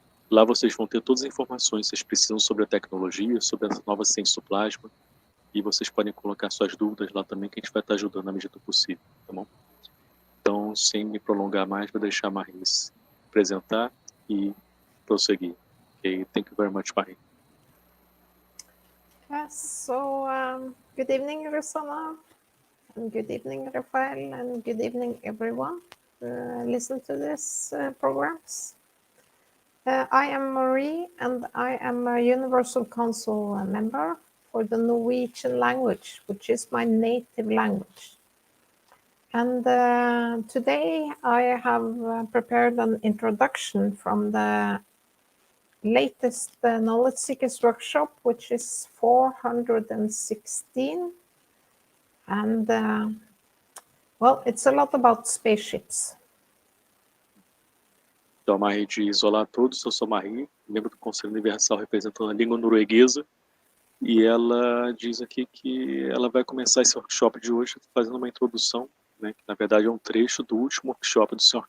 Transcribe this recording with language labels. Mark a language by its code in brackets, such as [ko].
[pt] Lá vocês vão ter todas as informações que vocês precisam sobre a tecnologia, sobre essa nova ciência do plasma, e vocês podem colocar suas dúvidas lá também, que a gente vai estar ajudando na medida do possível, tá bom? Então, sem me prolongar mais, vou deixar a Marie se apresentar e prosseguir. [en] Okay, thank you very much, Marie. Yes, so good evening, Rosanna, and good evening, Rafael, and good evening, everyone. Listen to this programs. I am Marie, and I am a Universal Council member for the Norwegian language, which is my native language. And today I have prepared an introduction from the latest Knowledge Seekers Workshop, which is 416. And well, it's a lot about spaceships. [pt] Então, a Marie diz: olá a todos, eu sou Marie, membro do Conselho Universal representando a língua norueguesa, e ela diz aqui que ela vai começar esse workshop de hoje fazendo uma introdução, né, que na verdade é um trecho do último workshop do Sr.